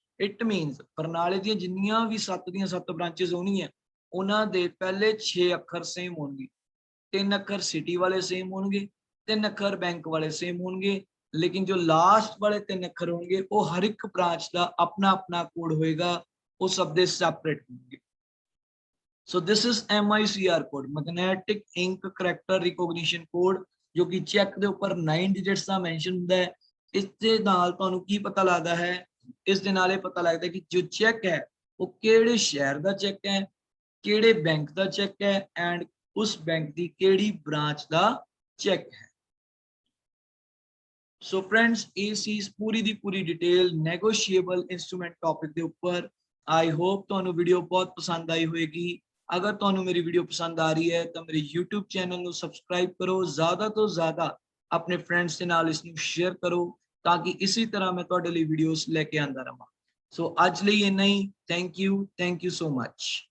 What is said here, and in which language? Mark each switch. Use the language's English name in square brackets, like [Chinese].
[English] it means [Hindi] बरनाले [Punjabi] ਦੀਆਂ ਜਿੰਨੀਆਂ ਵੀ 7 ਦੀਆਂ 7 ब्रांचेस ਹੋਣਗੀਆਂ ਉਹਨਾਂ ਦੇ ਪਹਿਲੇ 6 ਅੱਖਰ ਸੇਮ ਹੋਣਗੇ, 3 ਅੱਖਰ [Hindi] ਸਿਟੀ ਵਾਲੇ ਸੇਮ ਹੋਣਗੇ, 3 ਅੱਖਰ बैंक वाले सेम होंगे, लेकिन जो लास्ट वाले 3 ਅੱਖਰ होंगे वो हर एक ब्रांच का अपना अपना कोड होएगा, वो सब दे सेपरेट होंगे। [English] so this is [Hindi] MICR code, magnetic ink character recognition code, जो कि चेक [Punjabi] ਦੇ ਉੱਪਰ 9 ਡਿਜਿਟਸ ਦਾ ਮੈਂਸ਼ਨ ਹੁੰਦਾ ਹੈ। ਇਸ ਦੇ ਨਾਲ ਤੁਹਾਨੂੰ ਕੀ ਪਤਾ ਲੱਗਦਾ ਹੈ, ਇਸ ਦੇ ਨਾਲ ਇਹ ਪਤਾ ਲੱਗਦਾ ਕਿ ਜੋ ਚੈੱਕ ਹੈ ਉਹ ਕਿਹੜੇ ਸ਼ਹਿਰ ਦਾ ਚੈੱਕ ਹੈ, ਕਿਹੜੇ ਬੈਂਕ ਦਾ ਚੈੱਕ ਹੈ ਐਂਡ ਉਸ ਬੈਂਕ ਦੀ ਕਿਹੜੀ ਬ੍ਰਾਂਚ ਦਾ ਚੈੱਕ ਹੈ। ਸੋ ਫਰੈਂਡਸ, ਇਹ ਸੀ ਪੂਰੀ ਦੀ ਪੂਰੀ ਡਿਟੇਲ ਨੈਗੋਸ਼ੀਏਬਲ ਇੰਸਟਰੂਮੈਂਟ ਟੌਪਿਕ ਦੇ ਉੱਪਰ। [English] I hope [Punjabi] ਤੁਹਾਨੂੰ ਵੀਡੀਓ ਬਹੁਤ ਪਸੰਦ ਆਈ ਹੋਵੇਗੀ। [Hindi] अगर ਤੁਹਾਨੂੰ मेरी वीडियो पसंद आ रही है तो मेरे YouTube चैनल ਨੂੰ सब्सक्राइब करो, ज़्यादा तो ज़्यादा अपने फ्रेंड्स [Punjabi] ਦੇ ਨਾਲ ਇਸ ਨੂੰ [Hindi] शेयर करो ताकि इसी तरह मैं [Punjabi] ਤੁਹਾਡੇ ਲਈ ਵੀਡੀਓਜ਼ ਲੈ ਕੇ ਆਂਦਾ ਰਹਾਂ। ਸੋ ਅੱਜ ਲਈ ਇੰਨਾ ਹੀ। [English] Thank you so much.